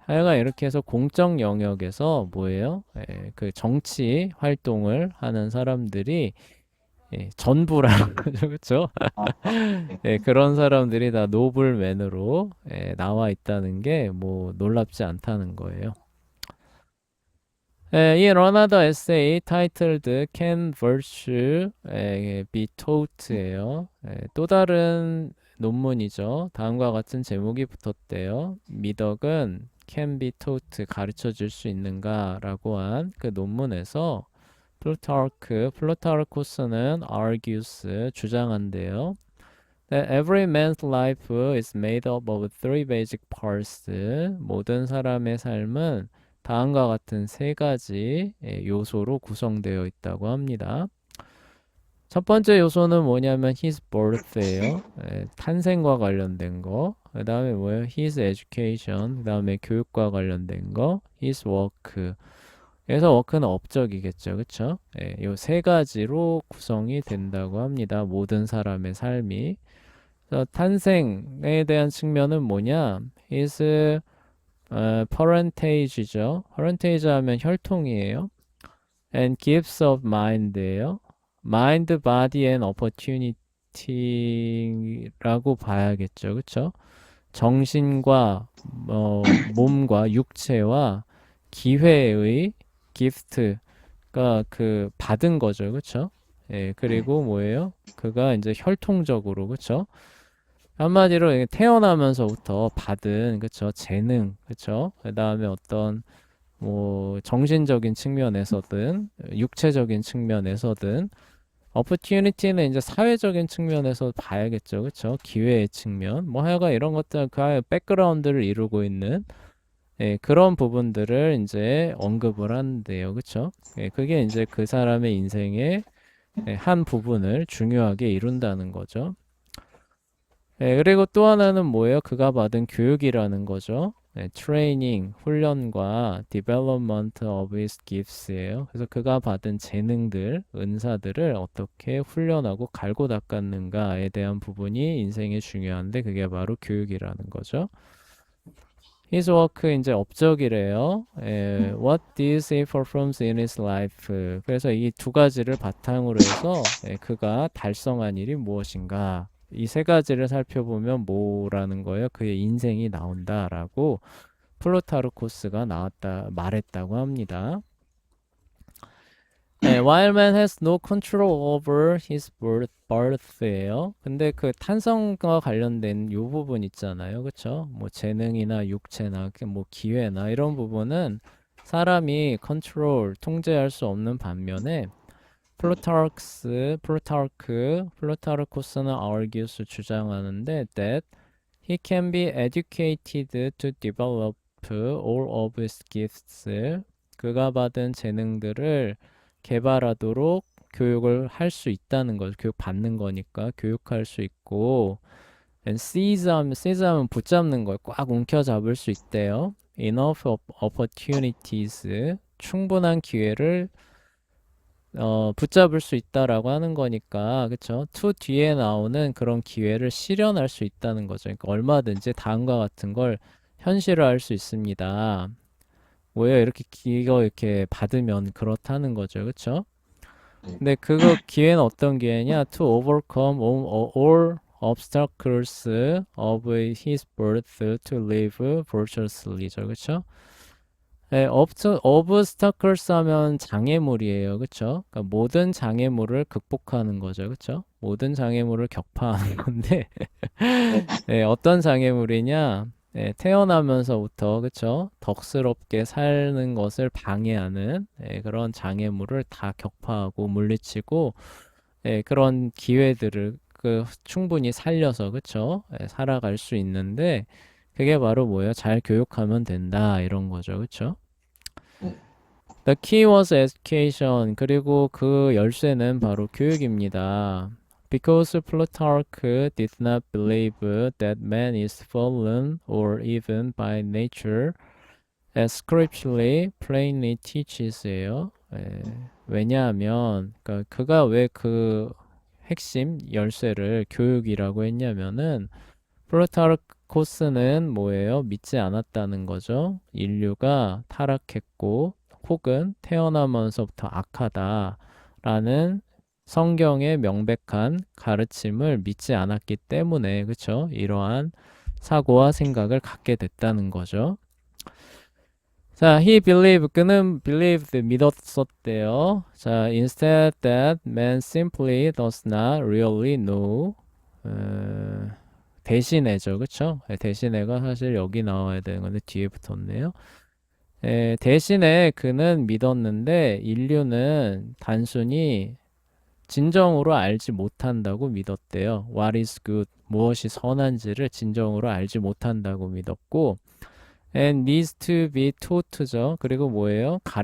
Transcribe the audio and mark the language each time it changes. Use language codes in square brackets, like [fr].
[ko] 하여간 이렇게 해서 공적 영역에서 뭐예요? 그 정치 활동을 하는 사람들이 전부라는 거죠, 그렇죠? 네. 그런 사람들이 다 노블맨으로 나와 있다는 게 뭐 놀랍지 않다는 거예요. [en] In another essay titled Can Virtue be Taught예요. [ko] 또 다른 논문이죠. 다음과 같은 제목이 붙었대요. 미덕은 [en] can be taught [ko] 가르쳐 줄 수 있는가라고 한 그 논문에서 플루타르코스는 argues 주장한대요. [en] That every man's life is made up of three basic parts. [ko] 모든 사람의 삶은 다음과 같은 세 가지 요소로 구성되어 있다고 합니다. 첫 번째 요소는 뭐냐면 [en] his birth [ko] 예요. 탄생과 관련된 거. 그 다음에 뭐예요? [en] his education. [ko] 그 다음에 교육과 관련된 거. [en] his work. [ko] 그래서 워크는 업적이겠죠. 그쵸? 요 세 가지로 구성이 된다고 합니다. 모든 사람의 삶이. 그래서 탄생에 대한 측면은 뭐냐? [en] his parentage죠. [ko] parentage 하면 혈통이에요. [en] and gifts of mind예요. mind, body and opportunity라고 봐야겠죠. [ko] 그쵸? 정신과 몸과 육체와 기회의 gift가 그 받은 거죠. 그쵸? 네. 그리고 뭐예요? 그가 이제 혈통적으로, 그쵸? 한마디로 이게 태어나면서부터 받은, 그쵸? 재능, 그쵸? 그 다음에 어떤 뭐 정신적인 측면에서든 육체적인 측면에서든 opportunity는 이제 사회적인 측면에서 봐야겠죠. 그쵸? 기회의 측면. 뭐 하여간 이런 것들 그 백그라운드를 이루고 있는 그런 부분들을 이제 언급을 한대요. 그쵸? 그게 이제 그 사람의 인생의 한 부분을 중요하게 이룬다는 거죠. 그리고 또 하나는 뭐예요? 그가 받은 교육이라는 거죠. 트레이닝, 훈련과 [en] development of his gifts예요. [ko] 그래서 그가 받은 재능들, 은사들을 어떻게 훈련하고 갈고 닦았는가에 대한 부분이 인생에 중요한데 그게 바로 교육이라는 거죠. [en] His work [ko] 이제 업적이래요. [en] What did he performs in his life? [ko] 그래서 이 두 가지를 바탕으로 해서 그가 달성한 일이 무엇인가? 이 세 가지를 살펴보면 뭐라는 거예요? 그의 인생이 나온다라고 플루타르코스가 말했다고 합니다. [en] While man has no control over his birth예요. [ko] 근데 그 탄성과 관련된 요 부분 있잖아요. 그쵸? 뭐 재능이나 육체나 뭐 기회나 이런 부분은 사람이 통제할 수 없는 반면에 플루타르코스는 argues 주장하는데 [en] that he can be educated to develop all of his gifts. [ko] 그가 받은 재능들을 개발하도록 교육을 할 수 있다는 거죠. 교육 받는 거니까 교육할 수 있고 [en] and seize [ko] 하면 붙잡는 거예요. 꽉 움켜잡을 수 있대요. [en] enough opportunities [ko] 충분한 기회를 붙잡을 수 있다라고 하는 거니까, 그쵸? to 뒤에 나오는 그런 기회를 실현할 수 있다는 거죠. 그러니까 얼마든지 다음과 같은 걸 현실화할 수 있습니다. 뭐예요? 이거 이렇게 받으면 그렇다는 거죠. 그쵸? 네. 근데 그거 기회는 어떤 기회냐? [en] To overcome all obstacles of his birth to live virtuously죠. [ko] 그쵸? 네, obstacles 하면 장애물이에요. 그쵸? 그러니까 모든 장애물을 극복하는 거죠. 그쵸? 모든 장애물을 격파하는 건데, 네. 네, 어떤 장애물이냐? 네, 태어나면서부터, 그쵸? 덕스럽게 사는 것을 방해하는 그런 장애물을 다 격파하고 물리치고, 그런 기회들을 충분히 살려서, 그쵸? 살아갈 수 있는데, 그게 바로 뭐예요? 잘 교육하면 된다. 이런 거죠. 그쵸? 네. [en] The key was education. [ko] 그리고 그 열쇠는 바로 교육입니다. [en] Because Plutarch did not believe that man is fallen or even by nature, as scripturally plainly teaches예요. [ko] 왜냐하면 그러니까 그가 왜 그 핵심 열쇠를 교육이라고 했냐면은 플루타르코스는 뭐예요? 믿지 않았다는 거죠. 인류가 타락했고 혹은 태어나면서부터 악하다라는 성경의 명백한 가르침을 믿지 않았기 때문에 그쵸? 이러한 사고와 생각을 갖게 됐다는 거죠. 자, 그는 believed, 믿었었대요. [en] 자, instead that man simply does not really know. [ko] 대신에죠, 그쵸? 대신에가 사실 여기 나와야 되는 건데 뒤에 붙었네요. 대신에 그는 믿었는데 인류는 단순히 진정으로 알지 못한다고 믿었대요. [en] What is good? [ko] 무엇이 선한지를 진정으로 알지 못한다고 믿었고 [en] and needs to be taught [ko] 죠. 그리고 뭐예요?